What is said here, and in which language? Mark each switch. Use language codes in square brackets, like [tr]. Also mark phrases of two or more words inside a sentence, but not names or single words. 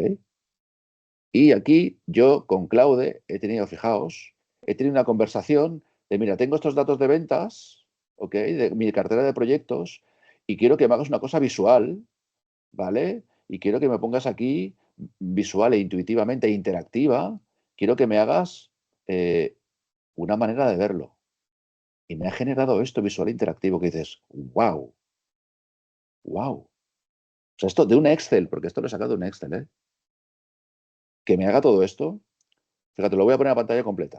[es] Y aquí yo con Claude he tenido, fijaos, he tenido una conversación de, mira, tengo estos datos de ventas, ¿ok? De mi cartera de proyectos y quiero que me hagas una cosa visual, ¿vale? Y quiero que me pongas aquí visual e intuitivamente e interactiva, quiero que me hagas una manera de verlo. Y me ha generado esto visual e interactivo que dices, wow, wow. O sea, esto de un Excel, porque esto lo he sacado de un Excel, ¿eh? Que me haga todo esto, fíjate, lo voy a poner a pantalla completa.